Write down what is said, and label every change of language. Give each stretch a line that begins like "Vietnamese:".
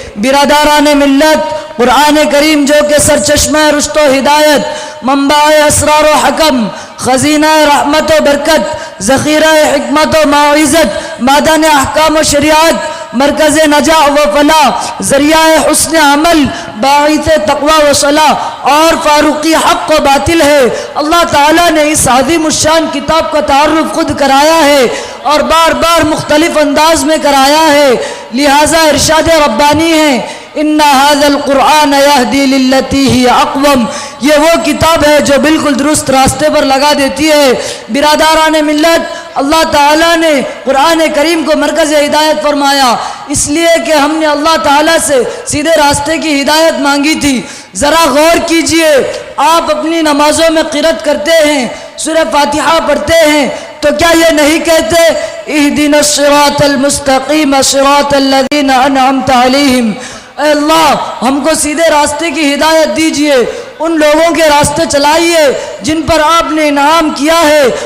Urdu: برادران ملت، قرآن کریم جو کہ سرچشمہ رشد و ہدایت، منبع اسرار و حکم، خزینہ رحمت و برکت، ذخیرہ حکمت و موعظت، معدن احکام و شریعت، مرکز نجاح و فلاح، ذریعہ حسن عمل، باعث تقوی و صلاح اور فاروقی حق و باطل ہے. اللہ تعالیٰ نے اس عظیم الشان کتاب کا تعارف خود کرایا ہے اور بار بار مختلف انداز میں کرایا ہے. لہٰذا ارشاد ربانی ہے
Arabic: ان هذا القرآن يهدي للتي هي اقوم.
Urdu: یہ وہ کتاب ہے جو بالکل درست راستے پر لگا دیتی ہے. برادران ملت، اللہ تعالیٰ نے قرآن کریم کو مرکز ہدایت فرمایا اس لیے کہ ہم نے اللہ تعالیٰ سے سیدھے راستے کی ہدایت مانگی تھی. ذرا غور کیجئے، آپ اپنی نمازوں میں قرات کرتے ہیں، سورہ فاتحہ پڑھتے ہیں، تو کیا یہ نہیں کہتے
Arabic: اہدنا الصراط المستقیم صراط الذین انعمت علیہم؟
Urdu: اے اللہ، ہم کو سیدھے راستے کی ہدایت دیجئے، ان لوگوں کے راستے چلائیے جن پر آپ نے انعام کیا ہے.